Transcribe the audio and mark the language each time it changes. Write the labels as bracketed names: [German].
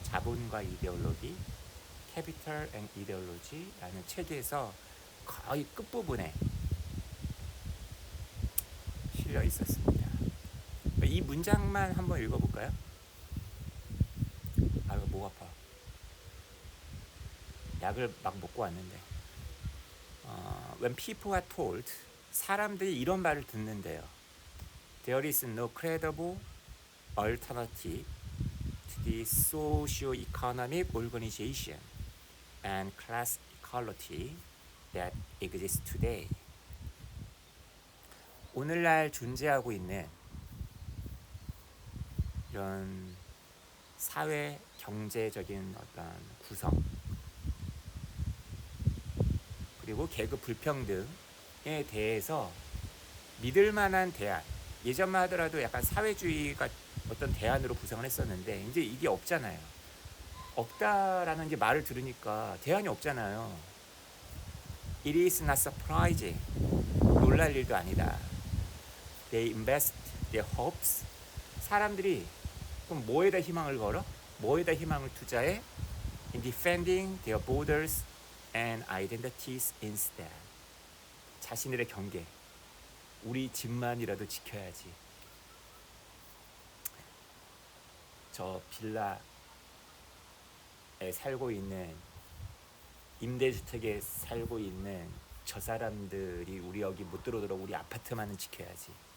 [Korean] 자본과 이데올로기, Capital and Ideology라는 책에서 거의 끝부분에 실려 있었습니다. 이 문장만 한번 읽어볼까요? 아, 이거 목 아파. 약을 막 먹고 왔는데. [English] When people are told, [Korean] 사람들이 이런 말을 듣는데요. [English] There is no credible alternative to the socio-economic organization and class equality that exists today. [Korean] 오늘날 존재하고 있는 이런 사회 경제적인 어떤 구성 그리고 계급 불평등에 대해서 믿을 만한 대안, 예전만 하더라도 약간 사회주의가 어떤 대안으로 구성을 했었는데 이제 이게 없잖아요. 없다라는 이제 말을 들으니까 대안이 없잖아요. [English] It is not surprising. [Korean] 놀랄 일도 아니다. [English] They invest their hopes. [Korean] 사람들이 그럼 뭐에다 희망을 걸어? 뭐에다 희망을 투자해? [English] In defending their borders and identities instead. [Korean] 자신들의 경계, 우리 집만이라도 지켜야지. 저 빌라에 살고 있는, 임대주택에 살고 있는 저 사람들이 우리 여기 못 들어오도록 우리 아파트만은 지켜야지.